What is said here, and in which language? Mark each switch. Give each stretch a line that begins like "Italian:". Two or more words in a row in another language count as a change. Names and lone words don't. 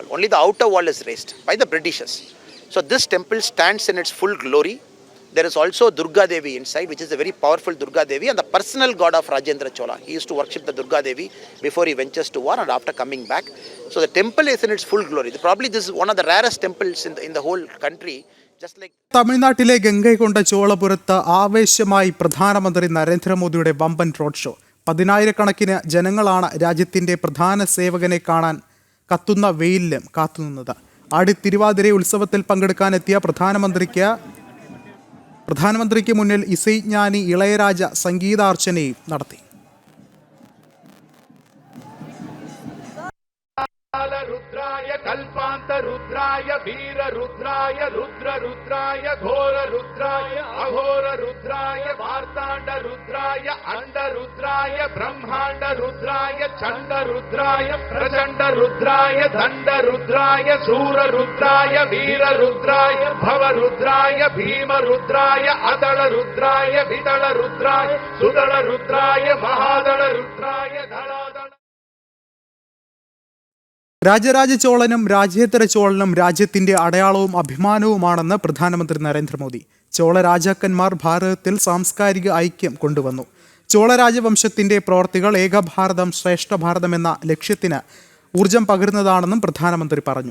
English: Only the outer wall is raised by the Britishers. So this temple stands in its full glory. There is also Durga Devi inside, which is a very powerful Durga Devi and the personal god of Rajendra Chola. He used to worship the Durga Devi before he ventures to war and after coming back. So the temple is in its full glory. Probably this is one of the rarest temples in the whole country.
Malayalam: തമിഴ്നാട്ടിലെ ഗംഗൈകൊണ്ട ചോളപുരത്ത് ആവേശമായി പ്രധാനമന്ത്രി നരേന്ദ്രമോദിയുടെ വമ്പൻ റോഡ് ഷോ. 10,000-കണക്കിന് ജനങ്ങളാണ് രാജ്യത്തിന്റെ പ്രധാന സേവകനെ കാണാൻ കത്തുന്ന വെയിലിലും കാത്തുനിന്നത്. ആടി തിരുവാതിര ഉത്സവത്തിൽ പങ്കെടുക്കാനെത്തിയ പ്രധാനമന്ത്രിക്ക് മുന്നിൽ ഇസൈജ്ഞാനി ഇളയരാജ സംഗീതാർച്ചനയും നടത്തി.
Sanskrit: रुद्राय कल्पांत रुद्राय वीर रुद्राय रुद्र रुद्राय घोर रुद्राय अघोर रुद्राय मार्तांड रुद्राय अंड रुद्राय ब्रह्मांड रुद्राय चंड रुद्राय प्रचंड रुद्राय दंड रुद्राय सूर रुद्राय वीर रुद्राय भव रुद्राय भीम रुद्राय अदल रुद्राय विदल रुद्राय सुदल रुद्राय महादल रुद्राय धड़ादल.
Malayalam: രാജരാജ ചോളനും രാജേതര ചോളനും രാജ്യത്തിന്റെ അടയാളവും അഭിമാനവുമാണെന്ന് പ്രധാനമന്ത്രി നരേന്ദ്രമോദി. ചോള രാജാക്കന്മാർ ഭാരതത്തിൽ സാംസ്കാരിക ഐക്യം കൊണ്ടുവന്നു. ചോള രാജവംശത്തിന്റെ പ്രവർത്തികൾ ഏകഭാരതം ശ്രേഷ്ഠ ഭാരതം എന്ന ലക്ഷ്യത്തിന് ഊർജം പകരുന്നതാണെന്നും പ്രധാനമന്ത്രി പറഞ്ഞു.